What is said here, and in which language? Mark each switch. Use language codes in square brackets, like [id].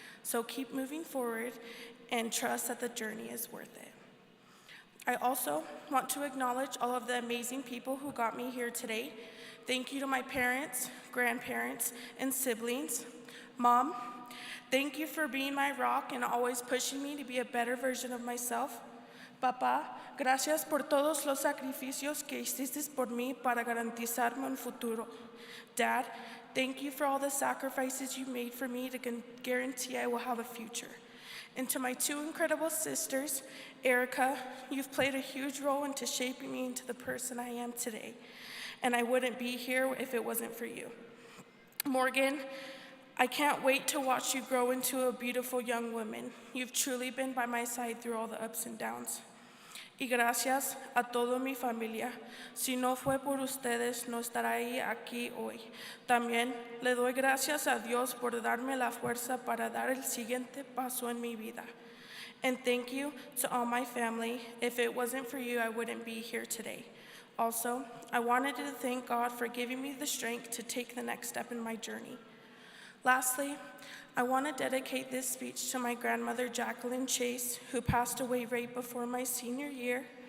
[en] So keep moving forward and trust that the journey is worth it. I also want to acknowledge all of the amazing people who got me here today. Thank you to my parents, grandparents, and siblings. Mom, thank you for being my rock and always pushing me to be a better version of myself. [es] Papá, gracias por todos los sacrificios que hiciste por mí para garantizarme un futuro. [en] Dad, thank you for all the sacrifices you made for me to guarantee I will have a future. And to my two incredible sisters, Erica, you've played a huge role into shaping me into the person I am today. And I wouldn't be here if it wasn't for you. Morgan, I can't wait to watch you grow into a beautiful young woman. You've truly been by my side through all the ups and downs. [es] Y gracias a toda mi familia. Si no fue por ustedes, no estaría aquí hoy. También le doy gracias a Dios por darme la fuerza para dar el siguiente paso en mi vida. [en] And thank you to all my family. If it wasn't for you, I wouldn't be here today. Also, I wanted to thank God for giving me the strength to take the next step in my journey. Lastly, I want to dedicate this speech to my grandmother, Jacqueline Chase, who passed away right before my senior year.